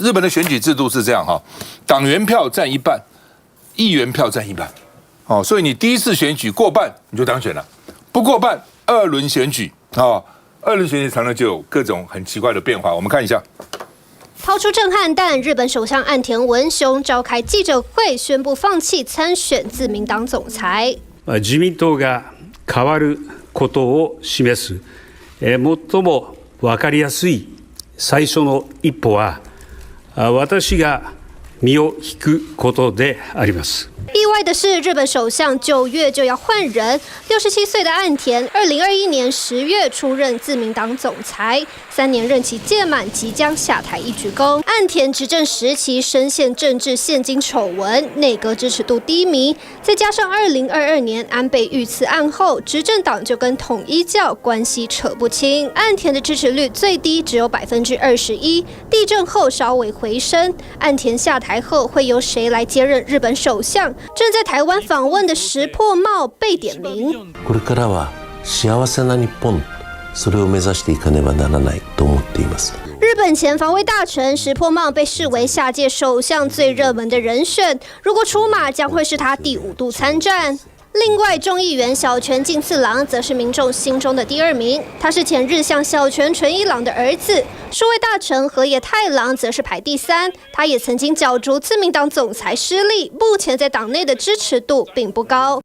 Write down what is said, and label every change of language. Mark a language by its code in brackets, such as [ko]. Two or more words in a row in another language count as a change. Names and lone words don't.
[zh] 日本的选举制度是这样哈，党员票占一半，议员票占一半，哦，所以你第一次选举过半你就当选了，不过半二轮选举啊，二轮选举常常就有各种很奇怪的变化，我们看一下。抛出震撼弹，日本首相岸田文雄召开记者会，宣布放弃参选自民党总裁。 [ja] 自民党が変わることを示す、最も分かりやすい最初の一歩は、私が身を引くことであります。 [zh] 意外的是，日本首相9月就要换人，67岁的岸田，2021年10月出任自民党总裁，3年任期届满，即将下台一鞠躬。岸田执政时期深陷政治现金丑闻，内阁支持度低迷，再加上2022年安倍遇刺案后，执政党就跟统一教关系扯不清，岸田的支持率最低只有21%，地震后稍微回升。岸田下台后会由谁来接任日本首相？正在台湾访问的石破茂被点名。 [ja] これからは幸せな日本、それを目指していかねばならないと思っています。 [zh] 日本前防卫大臣石破茂被视为下届首相最热门的人选，如果出马，将会是他第5度参战。另外，众议员小泉进次郎则是民众心中的第2名，他是前日相小泉纯一郎的儿子。数位大臣河野太郎则是排第3，他也曾经角逐自民党总裁失利，目前在党内的支持度并不高。